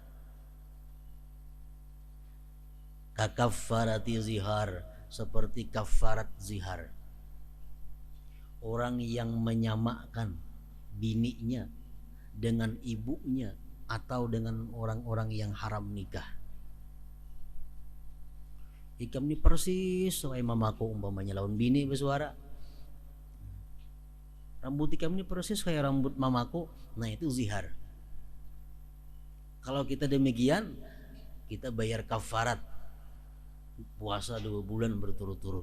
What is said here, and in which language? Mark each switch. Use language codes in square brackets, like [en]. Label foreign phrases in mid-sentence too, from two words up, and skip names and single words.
[ar] ككفارة الظهار, [bjn] seperti kafarat zihar. Orang yang menyamakan bininya dengan ibunya atau dengan orang-orang yang haram nikah. Ikam ini persis soai mamaku, umpamanya lawan bini bersuara, rambut ikam ini persis kayak rambut mamaku, nah itu zihar. Kalau kita demikian, kita bayar kafarat, puasa 2 bulan berturut-turut.